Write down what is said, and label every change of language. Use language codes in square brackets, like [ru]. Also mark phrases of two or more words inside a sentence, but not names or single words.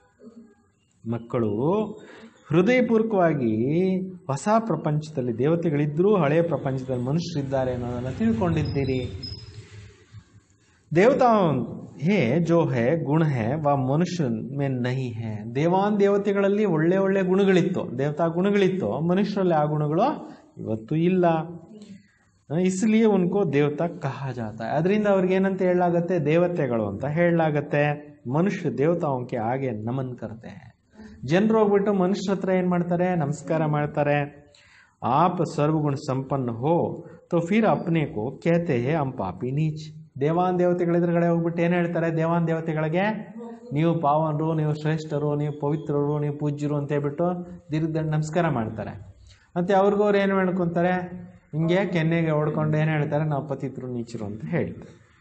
[kn] ಮಕ್ಕಳು ಹೃದಯಪೂರ್ವಕವಾಗಿ ಹೊಸ ಪ್ರಪಂಚದಲ್ಲಿ ದೇವತೆಗಳಿದ್ದರೂ ಹಳೆಯ ಪ್ರಪಂಚದಲ್ಲಿ ಮನುಷ್ಯರಿದ್ದಾರೆ ಅನ್ನೋದನ್ನು ತಿಳ್ಕೊಂಡಿದ್ದೀರಿ [hi] देवता है जो है गुण है वो मनुष्य में नहीं है [kn] ದೇವಾನ್ ದೇವತೆಗಳಲ್ಲಿ ಒಳ್ಳೆ ಒಳ್ಳೆ ಗುಣಗಳಿತ್ತು ದೇವತಾ ಗುಣಗಳಿತ್ತು ಮನುಷ್ಯರಲ್ಲಿ ಆ ಗುಣಗಳು ಇವತ್ತು ಇಲ್ಲ [hi] इसलिए उनको देवता कहा जाता है. [kn] ಅದರಿಂದ ಅವ್ರಿಗೆ ಏನಂತ ಹೇಳಲಾಗುತ್ತೆ, ದೇವತೆಗಳು ಅಂತ ಹೇಳಲಾಗುತ್ತೆ. [hi] मनुष्य देवताओं आगे नमन करते हैं. [kn] ಜನರು ಹೋಗ್ಬಿಟ್ಟು ಮನುಷ್ಯರ ಹತ್ರ ಏನ್ ಮಾಡ್ತಾರೆ, ನಮಸ್ಕಾರ ಮಾಡ್ತಾರೆ. [hi] आप सर्वगुण संपन्न हो तो फिर अपने को कहते हैं हम पापी नीच. [kn] ದೇವಾನ್ ದೇವತೆಗಳ ಎದುರುಗಡೆ ಹೋಗ್ಬಿಟ್ಟು ಏನ್ ಹೇಳ್ತಾರೆ, ದೇವಾನ್ ದೇವತೆಗಳಿಗೆ ನೀವು ಪಾವನರು, ನೀವು ಶ್ರೇಷ್ಠರು, ನೀವು ಪವಿತ್ರರು, ನೀವು ಪೂಜ್ಯರು ಅಂತ ಹೇಳ್ಬಿಟ್ಟು ದೀರ್ಘ ನಮಸ್ಕಾರ ಮಾಡ್ತಾರೆ. ಮತ್ತೆ ಅವ್ರಿಗೂ ಅವ್ರು ಏನು ಮಾಡ್ಕೊಂತಾರೆ, ಹಿಂಗೆ ಕೆನ್ನೆಗೆ ಹೊಡ್ಕೊಂಡು ಏನು ಹೇಳ್ತಾರೆ, ನಾವು ಪತಿತರು ನೀಚರು ಅಂತ ಹೇಳ್ತಾರೆ.